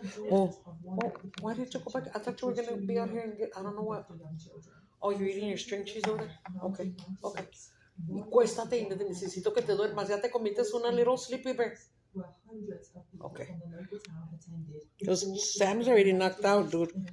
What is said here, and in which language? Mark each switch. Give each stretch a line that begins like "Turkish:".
English: Oh, why did you go back? I thought you were going to be out here and get, I don't know what. Oh, you're eating your string cheese over there? Okay.
Spanish: Cuéstate, necesito que te duermas. Ya te comiste una
English: little sleepy bear.
Spanish: Okay.
English: Because Sam's already knocked out, dude.